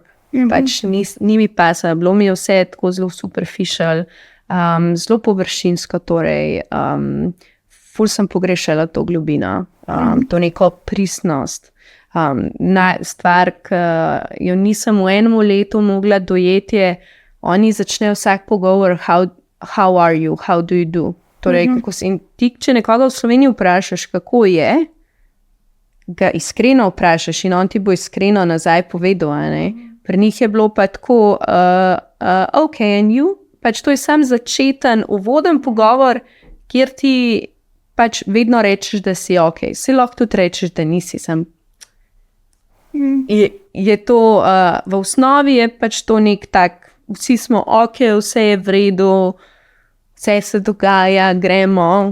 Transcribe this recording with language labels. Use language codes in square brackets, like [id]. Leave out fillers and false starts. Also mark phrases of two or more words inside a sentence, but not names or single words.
[sl] Pač ni mi pasalo, bilo mi je vse tako zelo superficial, zelo površinsko, torej ful sem pogrešala to globino, to neko pristnost. Stvar, ki jo nisem v enem letu mogla dojeti, je, oni začnejo vsak pogovor, [en] how are you, how do you do? [sl] Torej, kako si, in ti, če nekoga v Sloveniji vprašaš, kako je, ga iskreno vprašaš in on ti bo iskreno nazaj povedal. Pri njih je bilo pa tako, [en] ok, and you? [sl] Pač to je sam začeten, uvoden pogovor, kjer ti pač vedno rečeš, da si ok. Si lahko tudi rečeš, da nisi sam. Je to, v osnovi je pač to nek tak, vsi smo ok, vse je v redu, vse se dogaja, gremo.